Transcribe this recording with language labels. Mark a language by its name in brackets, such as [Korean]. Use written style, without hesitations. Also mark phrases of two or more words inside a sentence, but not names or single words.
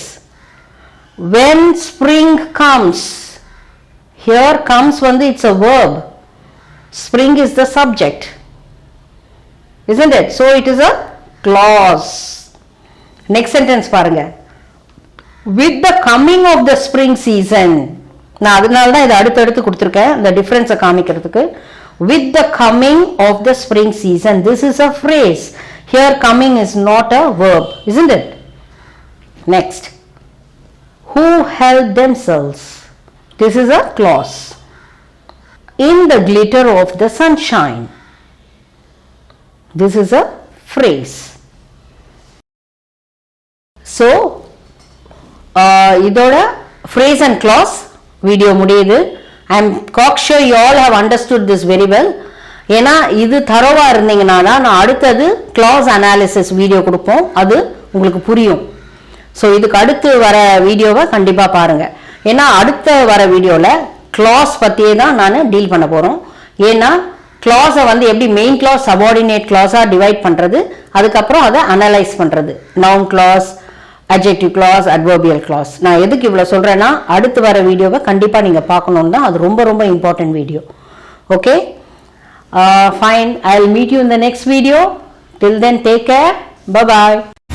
[English] When spring comes. Here comes when it's a verb. Spring is the subject. Isn't it? So it is a clause. Next sentence பாருங்க. With the coming of the spring season. [Tamil] நான் அதனால தான் இதை அடுத்து கொடுத்திருக்கேன் இந்த டிஃபரன்ஸை காமிக்கிறதுக்கு. [English] With the coming of the spring season. This is a phrase. Here coming is not a verb. Isn't it? Next. Who help themselves. This is a clause. In the glitter of the sunshine. This is a phrase. So, இதோட phrase and clause video முடியுது. I am cocksure you all have understood this very well. [Tamil] ஏனா இது தரோவா இருந்தீங்கன்னா நான் அடுத்தது [English] clause analysis video [Tamil] கொடுப்போம். அது உங்களுக்கு புரியும். ஸோ இதுக்கு அடுத்து வர வீடியோவை கண்டிப்பாக பாருங்கள். ஏன்னா அடுத்த வர வீடியோவில் clause பற்றியே தான் நான் டீல் பண்ண போகிறோம். ஏன்னா clause-ஐ வந்து எப்படி [English] main clause subordinate clause- [Tamil] ஆக டிவைட் பண்ணுறது, அதுக்கப்புறம் அதை அனலைஸ் பண்ணுறது, [English] noun clause, adjective clause, adverbial clause. [Tamil] நான் எதுக்கு இவ்வளோ சொல்கிறேன்னா அடுத்து வர வீடியோவை கண்டிப்பாக நீங்கள் பார்க்கணுன்னு தான். அது ரொம்ப ரொம்ப [English] important video. okay, fine. I'll meet you in the next video. Till then, take care. Bye-bye.